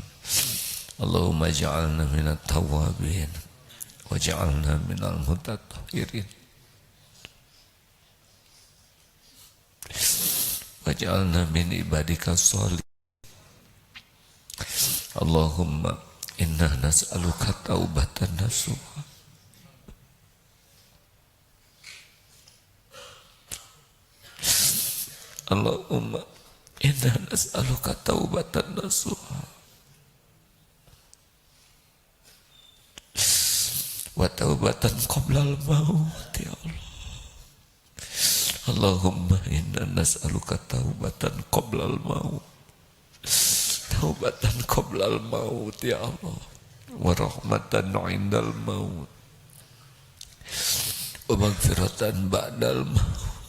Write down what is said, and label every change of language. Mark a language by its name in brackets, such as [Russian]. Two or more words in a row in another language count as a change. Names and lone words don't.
[Arabic] اللهم اجعلنا من التوابين واجعلنا من المتطهرين واجعلنا من عبادك الصالحين. اللهم إنا نسألك توبة نصوحا اللهم إنا نسألك توبة نصوحا وتوبة قبل الموت يا الله. اللهم إنا نسألك توبة قبل الموت توبة قبل الموت يا الله ورحمة عند الموت ومغفرة بعد الموت.